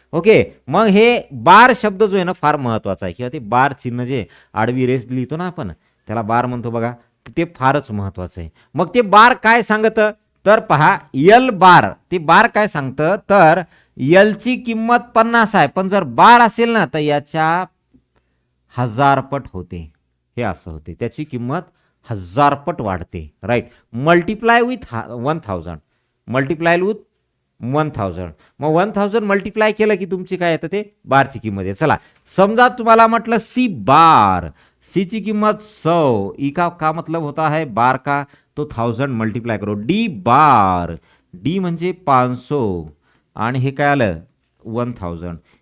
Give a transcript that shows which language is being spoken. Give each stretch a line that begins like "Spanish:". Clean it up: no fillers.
Marathi: Okay, मग हे बार शब्द जो आहे ना फार महत्वाचा आहे, किंवा ते बार चिन्ह जे आडवी रेष लिहितो ना आपण, त्याला बार म्हणतो बघा, ते फारच महत्वाचं आहे. मग ते बार काय सांगत, तर पहा यल बार, ते बार काय सांगतं, तर यलची किंमत 50 आहे, पण जर बार असेल ना तर याच्या 1000 पट होते. हे असं होते, त्याची किंमत 1000 पट वाढते.
English: Right, multiply with 1000, multiply with 1000.
Marathi: मग 1000 मल्टिप्लाय केलं की तुमची काय येतं, ते बारची किंमत आहे. चला समजा तुम्हाला म्हटलं सी बार, सी ची किंमत 100,
Hindi: ई का मतलब होता है बार का, तो 1000 मल्टिप्लाय करो,
Marathi: डी बार, डी म्हणजे 500 आणि हे काय आलं 1000.